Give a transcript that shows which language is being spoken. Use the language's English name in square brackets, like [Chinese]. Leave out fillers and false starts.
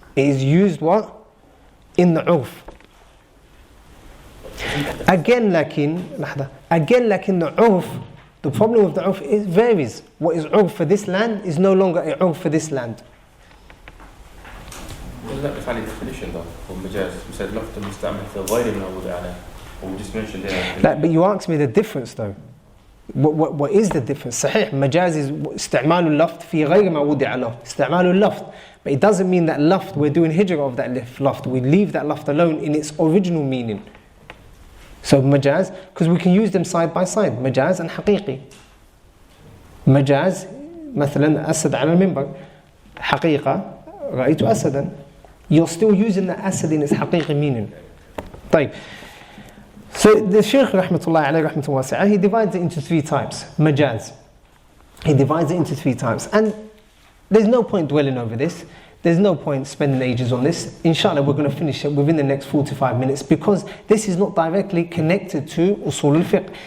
[English] It is used what? In the urf. Again, lakin the urf, the problem with the urf is varies. What is urf for this land is no longer a urf for this land. Wasn't that the valid definition though for majaz? We said lafz [Arabic] المستعمل في غير المعود عليه. [English] Or we just mentioned there. But you asked me the difference though. What is the difference? [Arabic] صحيح, majaz is استعمال اللفظ في غير معود عليه. استعمال اللفظ. [English] But it doesn't mean that lafz, we're doing hijrah of that lafz. We leave that lafz alone in its original meaning. So majaz, because we can use them side by side, majaz and haqiqi. [Arabic] Majaz, مثلا أسد على المنبر. حقيقة, رأيت أسدا. [English] You're still using the asad in its haqiqi meaning. [Arabic] طيب. [English] So the Shaykh rahmatullah alayhi rahmatullah, he divides it into three types. Majaz. He divides it into three types. And there's no point dwelling over this. There's no point spending ages on this. Inshallah, we're going to finish it within the next 45 minutes because this is not directly connected to Usul al-Fiqh.